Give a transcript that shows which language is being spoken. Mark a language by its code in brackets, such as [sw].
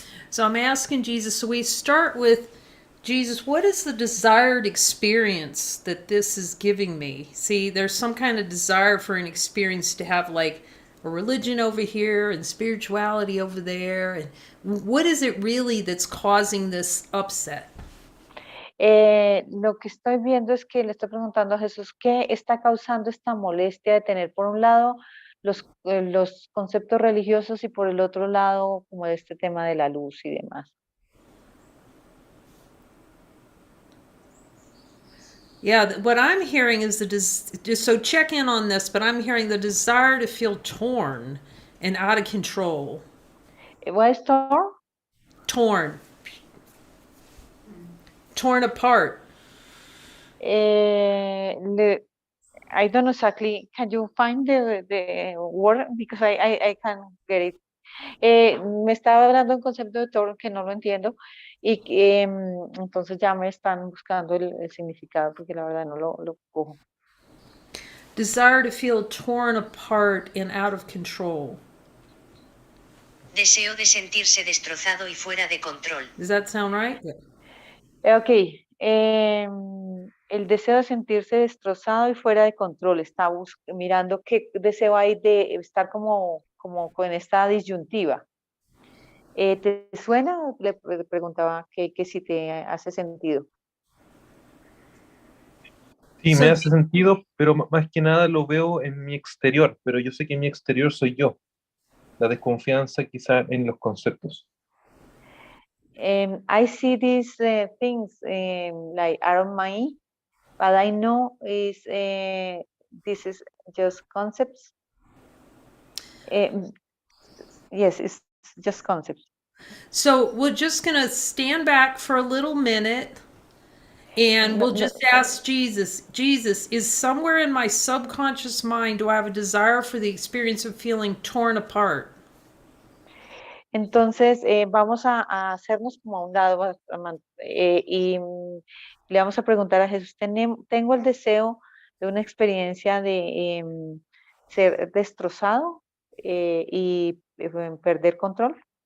[en] So I'm asking Jesus, so we start with Jesus, what is the desired experience that this is giving me? See, there's some kind of desire for an experience to have like a religion over here and spirituality over there. And what is it really that's causing this upset? [es] Lo que estoy viendo es que le estoy preguntando a Jesús qué está causando esta molestia de tener por un lado los conceptos religiosos y por el otro lado como este tema de la luz y demás. [en] Yeah, what I'm hearing is just so check in on this, but I'm hearing the desire to feel torn and out of control. What is torn? Torn. Torn apart. I don't know exactly. Can you find the word? Because I can't get it. [es] Me estaba hablando un concepto de torn que no lo entiendo y entonces ya me están buscando el significado porque la verdad no lo cojo. [en] Desire to feel torn apart and out of control. [es] Deseo de sentirse destrozado y fuera de control. [en] Does that sound right? Ok. [es] El deseo de sentirse destrozado y fuera de control. Está mirando qué deseo hay de estar como con esta disyuntiva. ¿Te suena? Le preguntaba que si te hace sentido. Sí, me hace sentido, pero más que nada lo veo en mi exterior, pero yo sé que mi exterior soy yo. la desconfianza quizá en los conceptos. [en] I see these things like around me, but I know this is just concepts. Yes, it's just concepts. So we're just going to stand back for a little minute and [es] No, [en] we'll just ask Jesus, Jesus, is somewhere in my subconscious mind, do I have a desire for the experience of feeling torn apart? [es] Entonces, vamos a hacernos como a un lado y le vamos a preguntar a Jesús, ¿tengo el deseo de una experiencia de ser destrozado y perder control?